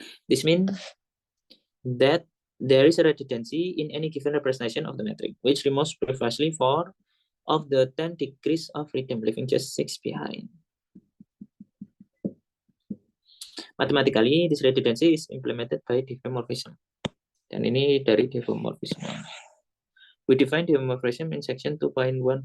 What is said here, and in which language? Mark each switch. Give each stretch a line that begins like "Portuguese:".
English: This means that there is a redundancy in any given representation of the metric, which removes precisely 4 of the 10 degrees of freedom, leaving just 6 behind. Mathematically, this redundancy is implemented by diffeomorphism.
Indonesian: Dan ini dari diffeomorphism.
English: We define diffeomorphism in section 2.1.3.